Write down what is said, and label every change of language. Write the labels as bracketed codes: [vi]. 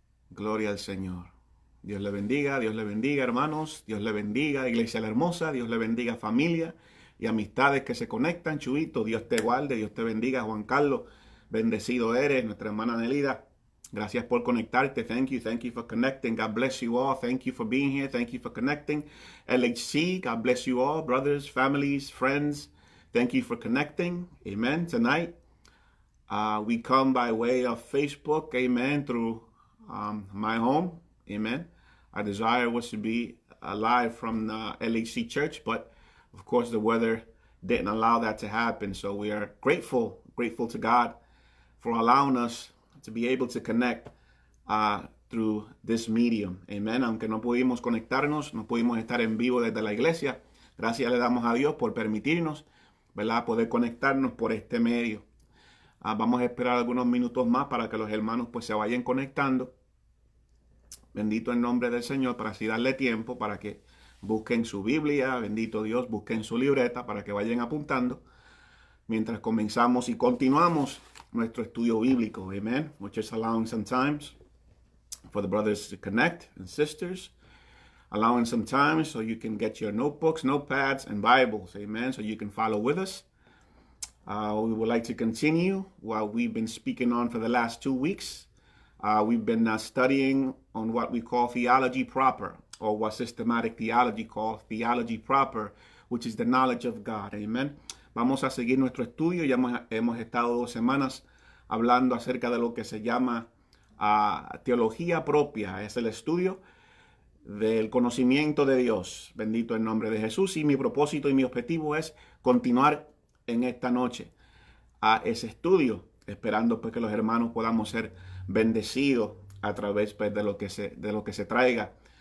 [es] Gloria al Señor. Dios le bendiga, hermanos. Dios le bendiga, iglesia la hermosa. Dios le bendiga, familia y amistades que se conectan. Chuito, Dios te guarde, Dios te bendiga. Juan Carlos, bendecido eres. Nuestra hermana Nelida, gracias por conectarte. [en] Thank you for connecting. God bless you all. Thank you for being here. Thank you for connecting. LHC, God bless you all. Brothers, families, friends, thank you for connecting. Amen. Tonight, we come by way of Facebook. Amen. Through my home. Amen. Our desire was to be live from the LHC church, but of course the weather didn't allow that to happen. So we are grateful to God for allowing us to be able to connect through this medium. Amen. [es] Aunque no pudimos conectarnos, no pudimos estar en vivo desde la iglesia, gracias le damos a Dios por permitirnos, ¿verdad?, poder conectarnos por este medio. Vamos a esperar algunos minutos más para que los hermanos pues se vayan conectando. Bendito el nombre del Señor, para así darle tiempo para que busquen su Biblia. Bendito Dios, busquen su libreta para que vayan apuntando mientras comenzamos y continuamos nuestro estudio bíblico. [en] Amen. We're just allowing some times for the brothers to connect and sisters. Allowing some time so you can get your notebooks, notepads, and Bibles. Amen. So you can follow with us. We would like to continue what we've been speaking on for the last 2 weeks. We've been studying on what we call theology proper, or what systematic theology calls theology proper, which is the knowledge of God. [es] Amen. Vamos a seguir nuestro estudio. Ya hemos estado 2 semanas hablando acerca de lo que se llama teología propia. Es el estudio del conocimiento de Dios. Bendito el nombre de Jesús. Y mi propósito y mi objetivo es continuar en esta noche a ese estudio, esperando pues que los hermanos podamos ser bendecidos a través pues de lo que se traiga.